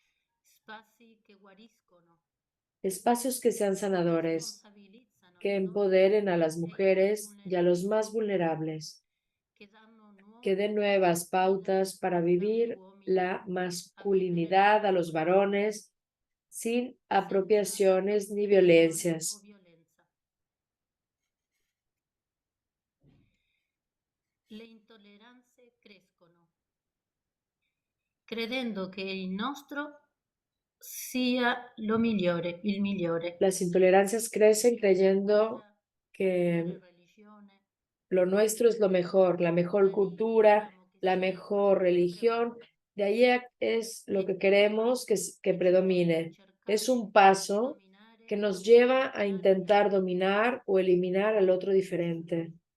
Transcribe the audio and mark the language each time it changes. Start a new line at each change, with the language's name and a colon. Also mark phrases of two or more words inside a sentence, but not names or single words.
Spanish: Espacios que sean sanadores, que empoderen a las mujeres y a los más vulnerables, que den nuevas pautas para vivir la masculinidad a los varones sin apropiaciones ni violencias.
Italian: Le intolleranze crescono, credendo che il nostro sia il migliore.
Spanish: Las intolerancias crecen creyendo que lo nuestro es lo mejor, la mejor cultura, la mejor religión. De ahí es lo que queremos que predomine. Es un paso que nos lleva a intentar dominar o eliminar al otro diferente.